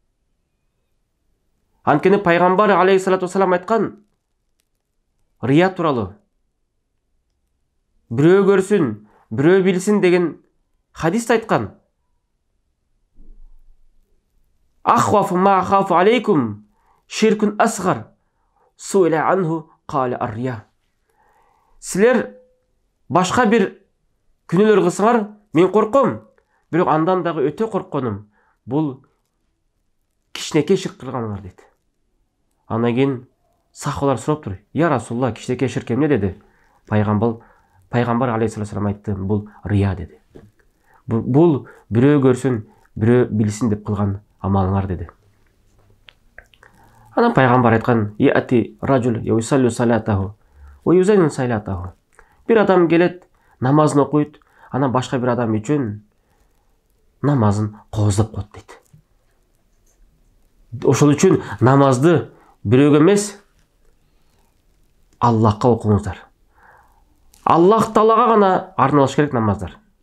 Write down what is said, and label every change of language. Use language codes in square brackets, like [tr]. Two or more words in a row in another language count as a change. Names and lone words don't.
[ky] Анткени пайгамбар [ar] عليه الصلاة والسلام [ky] айткан рия тууралуу. Бирөө көрсүн, бирөө билсин деген хадисте айткан. [ar] أخوف ما أخاف عليكم شرك أصغر سئل عنه قال الرياء. [ky] Силер башка бир күнөөлөр кылсаңар, мен корком. Бирок андан дагы өтө коркконум бул кичинекей ширк кылганыңар дейт. Андан кийин сахабалар сураптыр. [ar] يا رسول الله, [ky] кичинекей ширк эмне деди? Пайгамбар алейхиссалам айтты, бул рия деди. Бул бирөө көрсүн, бирөө билсин деп кылган амалыңар деди. Анан пайгамбар айткан: [ar] "يأتي رجل يصلي صلاته ويزين صلاته." [ky] Бир адам келет, намазын окуйт, анан башка бир адам үчүн намазын кооздоп коет дейт. Ошол үчүн намазды бирөөгө эмес, Аллахка окуңуздар. Аллах Таалага гана арналыш керек намаздар.